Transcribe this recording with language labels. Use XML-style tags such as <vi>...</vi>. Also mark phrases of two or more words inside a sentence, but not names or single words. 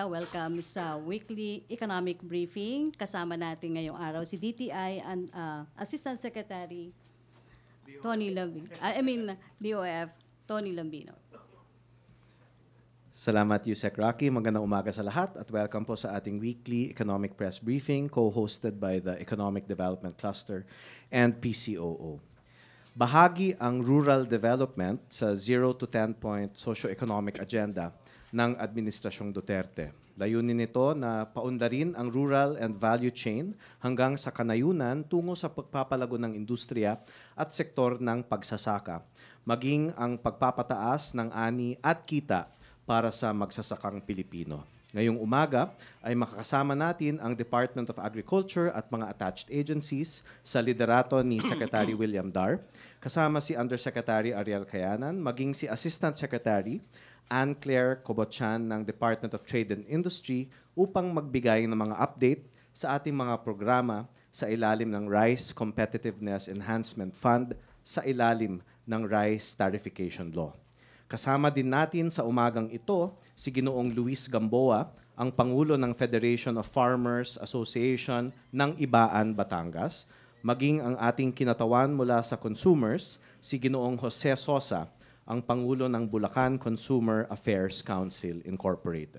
<tl>Welcome sa</tl> <en>weekly economic briefing.</en> <tl>Kasama natin ngayong araw si DTI and Assistant Secretary Tony Lambino. DOF Tony Lambino. Salamat, Yusek Rocky. Magandang umaga sa lahat at welcome po sa ating</tl> <en>weekly economic press briefing co-hosted by the Economic Development Cluster and PCOO.</en> <tl>Bahagi ang</tl> <en>rural development</en> <tl>sa</tl> <en>0 to 10-point socio-economic agenda</en> <tl>ng Administrasyong Duterte. Layunin nito na paundarin ang</tl> <en>rural and value chain</en> <tl>hanggang sa kanayunan tungo sa pagpapalago ng industriya at sektor ng pagsasaka, maging ang pagpapataas ng ani at kita para sa magsasakang Pilipino. Ngayong umaga ay makakasama natin ang Department of Agriculture at mga</tl> <en>attached agencies</en> <tl>sa liderato ni Secretary William Dar, kasama si Undersecretary Ariel Cayanan, maging si Assistant Secretary Anne Claire Cobochan ng Department of Trade and Industry upang magbigay ng mga update sa ating mga programa sa ilalim ng Rice Competitiveness Enhancement Fund sa ilalim ng Rice Tarification Law. Kasama din natin sa umagang ito si Ginoong Luis Gamboa, ang Pangulo ng Federation of Farmers Association ng Ibaan, Batangas, maging ang ating kinatawan mula sa consumers, si Ginoong Jose Sosa, ang Pangulo ng Bulacan Consumer Affairs Council Incorporated.</tl>